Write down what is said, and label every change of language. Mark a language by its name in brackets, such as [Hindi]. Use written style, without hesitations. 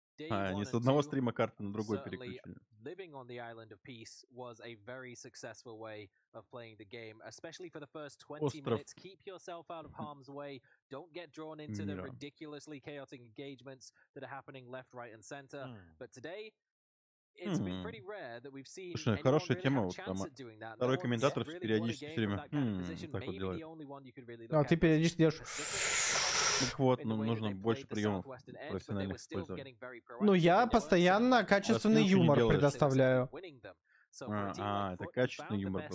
[Russian] А, они с одного стрима карты на другой переключили. [English] Living on the island of peace was a very successful way of playing the game, especially for the first 20 minutes. Keep yourself out of harm's way. Don't get drawn into the ridiculously chaotic engagements that are happening left, right, and center. But today, it's been pretty rare that we've seen anyone really have a chance at doing that. [Russian] Второй комментатор периодически все время так вот делает. А ты периодически делаешь... Так вот, ну, нужно больше приемов профессиональных использовать. Ну, я постоянно качественный юмор предоставляю. Это качественный юмор был.